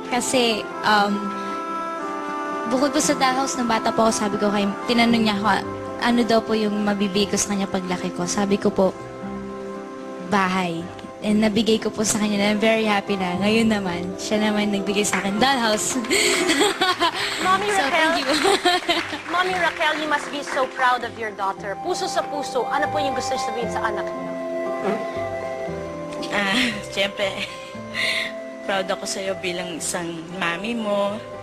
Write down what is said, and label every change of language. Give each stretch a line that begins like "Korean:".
Filipino: Kasi, bukod po sa dollhouse ng bata po ako, sabi ko kay, tinanong niya ako, ano daw po yung mabibigay ko sa kanya paglaki ko. Sabi ko po, bahay. And nabigay ko po sa kanya na
English: I'm very happy
Filipino: na. Ngayon naman, siya naman nagbigay sa akin, dollhouse.
English: Mommy So, Raquel, thank you. Mommy Raquel, you must be so proud of your daughter.
Filipino: Puso sa puso, ano po yung gusto niyo sabihin sa anak niyo? Siyempre, proud ako sa'yo bilang isang mami mo.